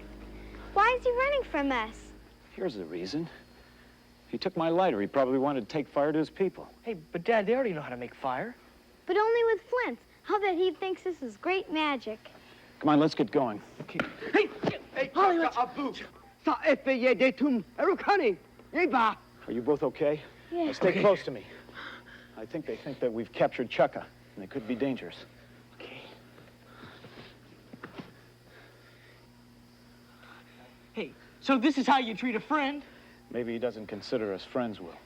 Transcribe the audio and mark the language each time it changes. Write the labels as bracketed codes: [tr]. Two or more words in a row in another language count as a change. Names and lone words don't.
[en] Why is he running from us? Here's the reason. He took my lighter. He probably wanted to take fire to his people. Hey, but Dad, they already know how to make fire. But only with flints. I'll bet he thinks this is great magic. Come on, let's get going. Okay. Holly, Abu. Sa effeye detum erukani. Eba. Are you both okay? Yeah. Now stay close to me. I think they think that we've captured Chucka, and they could be dangerous. Okay. Hey, so this is how you treat a friend? Maybe he doesn't consider us friends, Will.